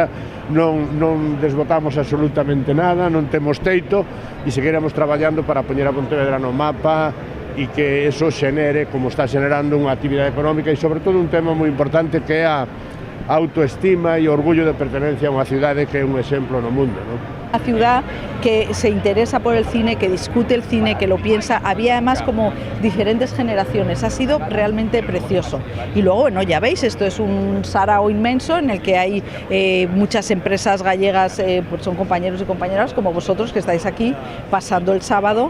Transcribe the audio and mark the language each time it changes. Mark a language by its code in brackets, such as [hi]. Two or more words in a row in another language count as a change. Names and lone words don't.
[gl] Non desbotamos absolutamente nada, non temos teito e seguiremos traballando para poñer a Pontevedra no mapa e que eso xenere, como está xenerando, unha actividade económica e sobre todo un tema moi importante que é a autoestima e o orgullo de pertenencia a unha cidade que é un exemplo no mundo, non? [es] Una ciudad que se interesa por el cine, que discute el cine, que lo piensa. Había además como diferentes generaciones. Ha sido realmente precioso. Y luego, bueno, ya veis, esto es un sarao inmenso en el que hay muchas empresas gallegas, pues son compañeros y compañeras como vosotros que estáis aquí pasando el sábado.